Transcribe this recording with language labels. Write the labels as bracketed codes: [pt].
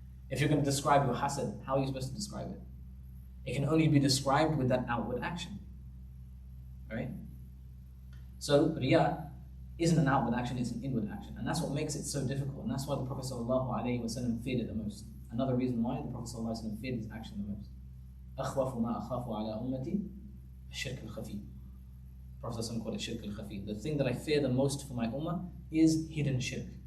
[en] If you're going to describe your hasad, how are you supposed to describe it? It can only be described with that outward action, right? So Riyah isn't an outward action, it's an inward action. And that's what makes it so difficult. And that's why the Prophet ﷺ feared it the most. Another reason why the Prophet ﷺ feared this action the most. [ar] أَخْوَفُ مَا أَخَافُ عَلَىٰ أُمَّتِي الشِّرْكِ الْخَفِيِّ. [en] Prophet ﷺ called it shirk al-khafi. The thing that I fear the most for my ummah is hidden shirk.